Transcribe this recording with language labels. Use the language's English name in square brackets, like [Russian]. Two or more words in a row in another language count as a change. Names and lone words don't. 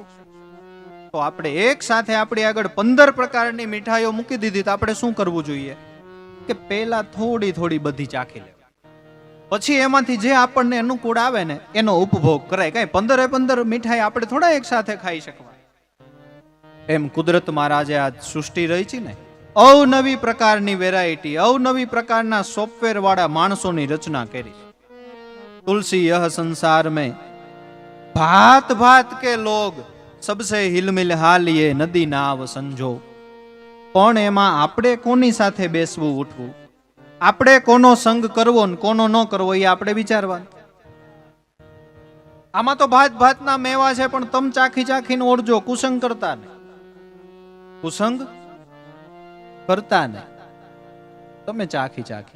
[Gujarati] તો આપણે એક સાથે આપણી આગળ 15 પ્રકારની મીઠાઈઓ મૂકી દીધી તો આપણે શું કરવું જોઈએ કે પહેલા થોડી થોડી બધી ચાખી લે, પછી એમાંથી જે આપણને અનુકૂળ આવે ને એનો ઉપભોગ કરાય. કઈ 15 મીઠાઈ આપણે થોડા એક સાથે ખાઈ શકવા? એમ કુદરત મહારાજે આ સૃષ્ટિ રહી છે ને, અવનવી પ્રકારની વેરાયટી, અવનવી પ્રકારના સોફ્ટવેર વાળા માણસોની રચના કરી. [Hindi] तुलसी यह संसार में भात भात के लोग सबसे हिलमिल हालिए नदी नाव संजो. [Gujarati] પણ એમાં આપણે કોની સાથે બેસવું ઉઠવું, આપણે કોનો સંગ કરવો ને કોનો ન કરવો એ આપણે વિચારવાનું. આમાં તો ભાત ભાતના મેવા છે પણ તમ ચાખી ચાખીને ઓરજો, કુસંગ કરતા ને, કુસંગ કરતા ને તમે ચાખી ચાખીને.